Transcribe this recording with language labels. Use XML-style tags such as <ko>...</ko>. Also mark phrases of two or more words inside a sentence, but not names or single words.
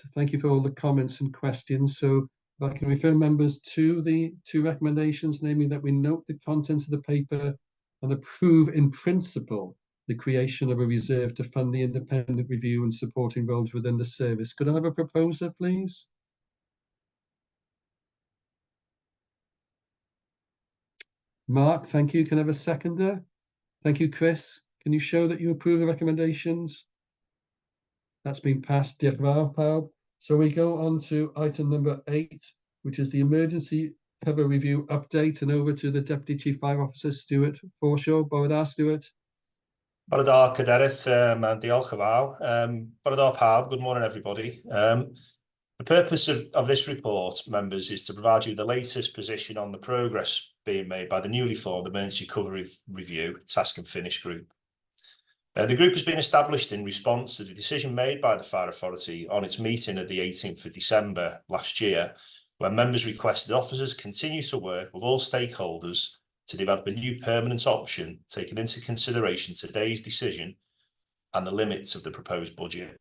<en>Thank you for all the comments and questions. So if I can refer members to the two recommendations, namely that we note the contents of the paper and approve in principle the creation of a reserve to fund the independent review and supporting roles within the service. Could I have a proposer, please? Mark, thank you. Can I have a seconder? Thank you, Chris. Can you show that you approve the recommendations? That's been passed.</en> <cy>Diolch yn fawr, pawb.</cy> <en>So we go on to item number 8, which is the emergency cover review update, and over to the Deputy Chief Fire Officer, Stuart Forshaw.</en> <cy>Bore da, Stuart. Bore da, Cadeirydd, and diolch yn fawr. Bore da, pawb.</cy> <en>Good morning, everybody. The purpose of this report, members, is to provide you the latest position on the progress being made by the newly formed Emergency Cover Review Task and Finish Group. The group has been established in response to the decision made by the Fire Authority on its meeting of the 18th of December last year where members requested officers continue to work with all stakeholders to develop a new permanent option, taking into consideration today's decision and the limits of the proposed budget.</en>